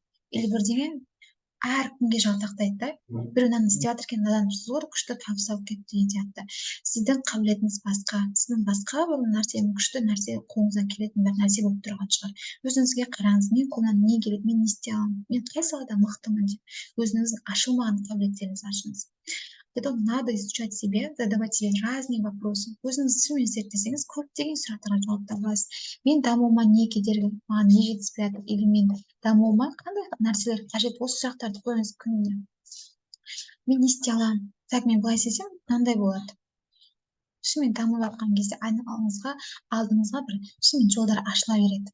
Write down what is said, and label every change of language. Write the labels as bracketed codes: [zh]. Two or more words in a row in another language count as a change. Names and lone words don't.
[kk] Или бірдеңе әркімге жалтақтайды да. Біреу мынаны істеп жатыр екен, мынадан зор күшті табыс алып кетті деген сияқты. Сіздің қабілетіңіз басқа, сіздің басқа бір нәрсе, күшті нәрсе қолыңыздан келетін бір нәрсе болып тұрған шығар. Өзіңізге қараңыз, мен қолымнан не келеді, мен не істей аламын, мен қай салада мықтымын деп өзіңіздің ашылмаған қабілеттеріңізді ашыңыз. [ru] Поэтому надо изучать себя, задавать себе разные вопросы. [kk] Өзіңіз шынымен зерттесеңіз, көптеген сұрақтарға жауап таба аласыз. Мен дамуыма не кедергі, маған не жетіспей жатыр, или мен дамуыма қандай нәрселер қажет, осы сұрақтарды қойыңыз күніне. Мен не істей аламын? Так, мен былай істесем, мынандай болады. Шынымен дамып жатқан кезде алдыңызға бір шынымен жолдар ашыла береді.